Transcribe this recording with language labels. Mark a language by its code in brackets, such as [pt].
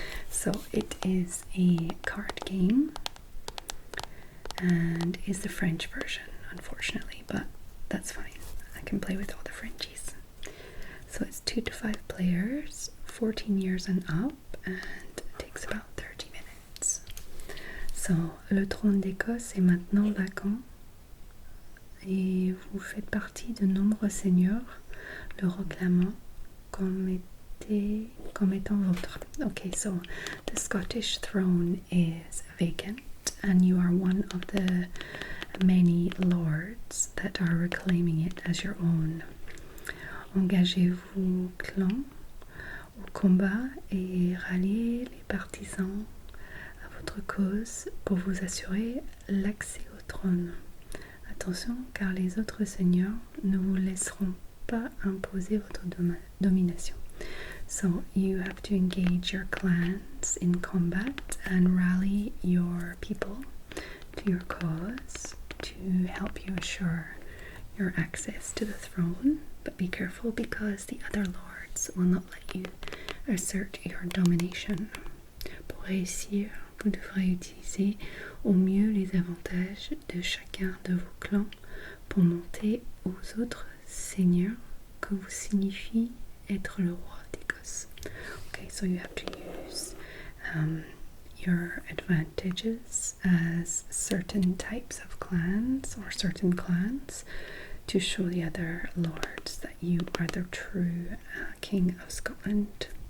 [en] So it is a card game and is the French version, unfortunately, but that's fine. I can play with all the Frenchies. So it's 2 to 5 players, 14 years and up, and it takes about 30 minutes. [fr] So, le trône d'Écosse est maintenant vacant et vous faites partie de nombreux seigneurs le réclamant comme étant vôtre. [en] Okay, so the Scottish throne is vacant and you are one of the many lords that are reclaiming it as your own. [fr] Engagez-vous clan au combat et ralliez les partisans à votre cause pour vous assurer l'accès au trône. Attention, car les autres seigneurs ne vous laisseront pas imposer votre domination. [en] So you have to engage your clans in combat and rally your people to your cause to help you assure your access to the throne. But be careful, because the other lords will not let you assert your domination. [fr] Pour réussir, vous devrez utiliser au mieux les avantages de chacun de vos clans pour monter aux autres seigneurs que vous signifie être le roi d'Écosse. [en] Okay, so you have to use your advantages as certain types of clans or certain clans to show the other lords that you are the true King of Scotland.